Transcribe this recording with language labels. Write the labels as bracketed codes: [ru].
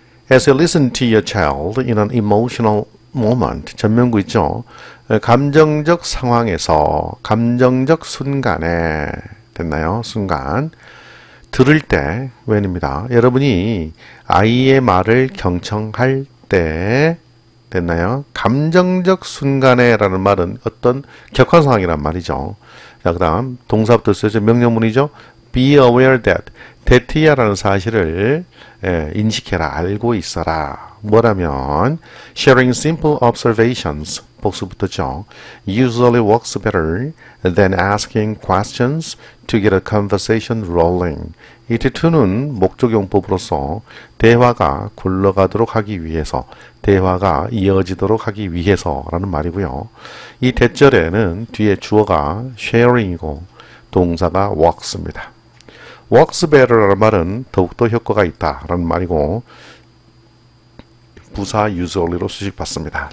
[en] As you listen to your child in an emotional moment, [ko] 전면구 있죠. 감정적 상황에서, 감정적 순간에, 됐나요? 순간. 들을 때, when입니다. 여러분이 아이의 말을 경청할 때, 됐나요? 감정적 순간에 라는 말은 어떤 격한 상황이란 말이죠. 자, 그 다음, 동사부터 쓰죠. 명령문이죠. [en] be aware that [ko] 이야 라는 사실을 인식해라, 알고 있어라. 뭐라면, [en] sharing simple observations, [ko] 복수 붙었죠. [en] usually works better than asking questions to get a conversation rolling. [ko] 이 to2는 목적용법으로서 대화가 굴러가도록 하기 위해서, 대화가 이어지도록 하기 위해서라는 말이고요. 이 대절에는 뒤에 주어가 sharing이고 동사가 works입니다. works better라는 말은 더욱더 효과가 있다라는 말이고 부사 usually로 수식받습니다.